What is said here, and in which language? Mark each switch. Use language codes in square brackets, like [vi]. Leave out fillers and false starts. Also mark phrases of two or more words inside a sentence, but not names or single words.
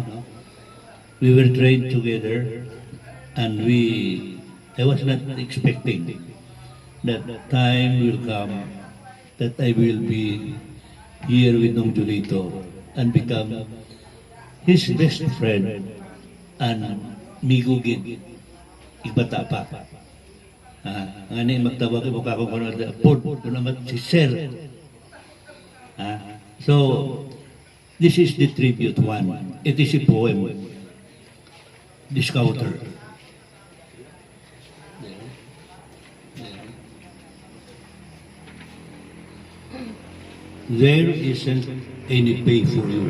[en] We were trained together, and I was not expecting that time will come that I will be here with Nong Julito and become his best friend and [ceb] migugid ibata pa. Ngani magtawag ko kako kono pod naman si Sir. [en] So this is the tribute one. It is a poem. The Scouter. There isn't any pay for you.